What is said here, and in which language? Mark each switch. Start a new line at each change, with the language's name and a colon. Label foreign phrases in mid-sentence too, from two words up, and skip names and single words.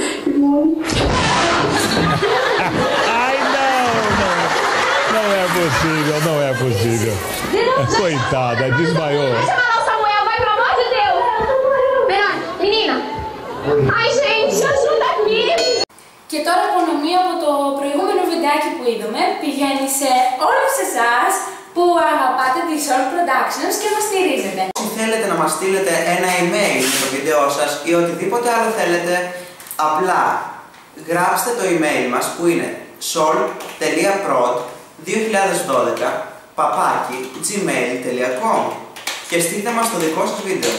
Portuguese: Ai, não é possível, não é possível. Coitada, desmaiou. Samuel, vai, pelo amor de Deus! Verônica, menina! Ai, gente, ajuda aqui!
Greek: Και τώρα η απονομία από το προηγούμενο βιντεάκι που είδαμε πηγαίνει σε όλους εσάς που αγαπάτε τη Salt Productions και μας στηρίζετε. Αν θέλετε να μας στείλετε ένα email με το βίντεό σας ή οτιδήποτε άλλο θέλετε, απλά γράψτε το email μας που είναι salt.prod2012@gmail.com και στείλτε μας το δικό σας βίντεο.